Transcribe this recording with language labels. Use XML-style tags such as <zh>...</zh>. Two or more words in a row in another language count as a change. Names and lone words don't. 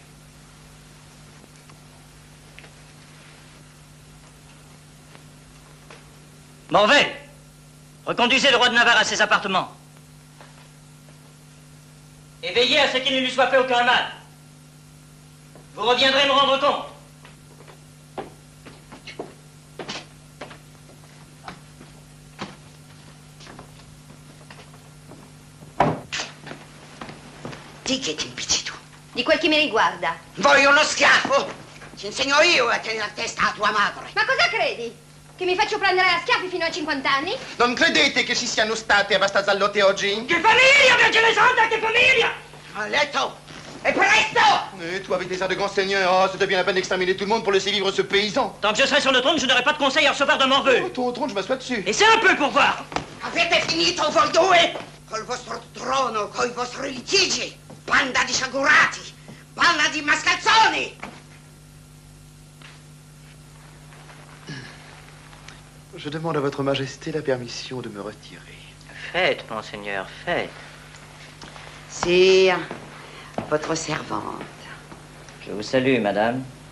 <fr>Morvel, reconduisez le roi de Navarre à ses appartements. Et veillez à ce qu'il ne lui soit fait aucun mal. Vous reviendrez me rendre compte.</fr> <it>Di che ti impicci tu? Di quel che mi riguarda. Voglio uno schiaffo! Ci insegno io a tenere a testa a tua madre. Ma cosa credi? Che mi faccio prendere a schiaffi fino a 50 anni? Non credete che ci siano state abbastanza lotte oggi? Che famiglia, Vergine Santa, che famiglia! A letto! Et presto!</it> <fr>Toi, avec tes airs de grand seigneur, oh, c'était bien la peine d'exterminer tout le monde pour laisser vivre ce paysan. Tant que je serai sur le trône, je n'aurai pas de conseil à recevoir de Morveux. Oh, toi au trône, je m'assois dessus. Et c'est un peu pour voir.</fr> <it>Avete finito voi due? Col vostro trono, coi vostri litigi. Banda di sciagurati. Banda di mascalzoni.</it> <fr>Je demande à votre majesté la permission de me retirer. Faites, monseigneur, faites. Sire, votre servante. Je vous salue, madame.</fr>